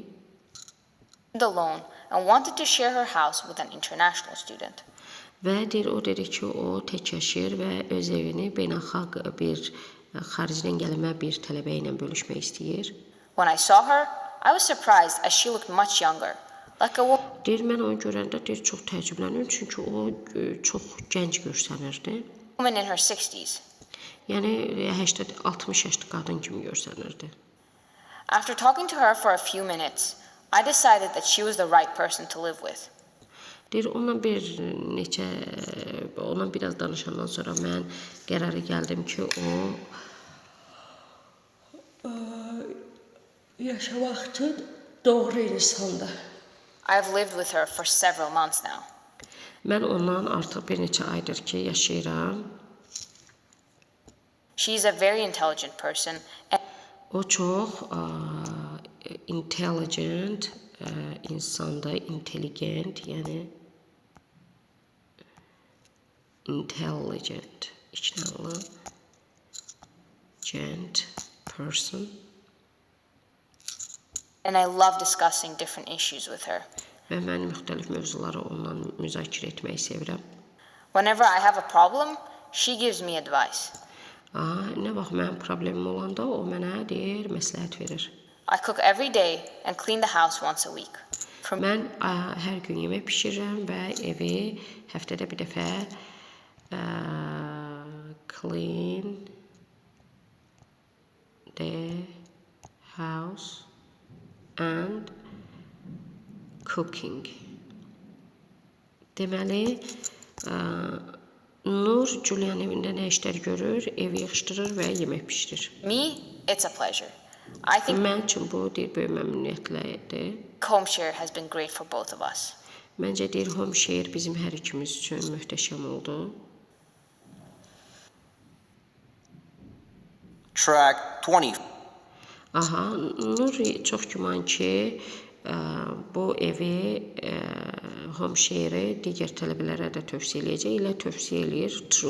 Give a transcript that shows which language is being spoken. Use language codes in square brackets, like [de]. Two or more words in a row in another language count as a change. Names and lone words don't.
[en] alone and wanted to share her house with an international student. [az] Və deyir, o dedi ki, o tək yaşayır və öz evini beynəlxalq bir xaricdən gəlmə bir tələbə ilə bölüşmək istəyir. [en] When I saw her, I was surprised as she looked much younger, like a woman [az] Deyir, mən onu görəndə deyir, çox təəccüblənirəm, çünki o çox gənc görsənirdi. [en] in her 60s. [az] Yəni 60 yaşlı qadın kimi görsənirdi. [en] After talking to her for a few minutes, I decided that she was the right person to live with. [az] Deyir, onunla biraz danışandan sonra mən qərara gəldim ki, o yaşamaq üçün doğru insandır. [en] I've lived with her for several months now. [az] Mən ondan artıq bir neçə aydır ki, yaşayıram. [en] She's a very intelligent person and [az] O çox intelligent insandır, intelligent, yəni intelligent, içinəli, [en] gent person. I love discussing different issues with her. [az] Və mən müxtəlif mövzuları onunla müzakirə etməyi sevirəm. [en] Whenever I have a problem, she gives me advice. [az] Nə vaxt mənim problemim olanda o mənə deyir, məsləhət verir. [en] I cook every day and clean the house once a week. [az] Mən hər gün yemək bişirirəm və evi həftədə bir dəfə [en] clean the house and cooking. [az] Deməli, Nur Julian evində nə işlər görür, evi yığışdırır və yemək bişirir. [en] Me, it's a pleasure. I think [az] Mən üçün bu deyir, böyük məmnuniyyətlidir. [en] home share has been great for both of us. [az] Məncə deyir, [en] home share [az] bizim hər ikimiz üçün möhtəşəm oldu. [en] Track 20. [az] Aha, Nur çox güman ki, bu evi, [en] home share- [az] i digər tələbələrə də tövsiyə eləyəcək, elə tövsiyə eləyir, true.